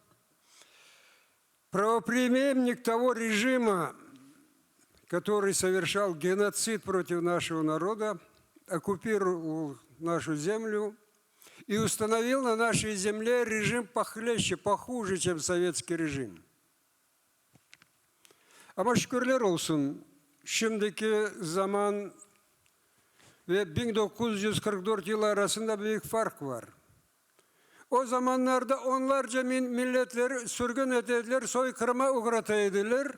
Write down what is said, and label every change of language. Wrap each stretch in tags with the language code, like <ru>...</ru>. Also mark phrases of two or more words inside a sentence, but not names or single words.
<ru>Правопреемник того режима, который совершал геноцид против нашего народа, оккупировал нашу землю и установил на нашей земле режим похлеще, похуже, чем советский режим.</ru> <tr>Ama şükürler olsun, şimdiki zaman ve 1944 yılı arasında büyük fark var. O zamanlarda onlarca milletleri sürgün ettiler, soykırıma uğrattılar.</tr>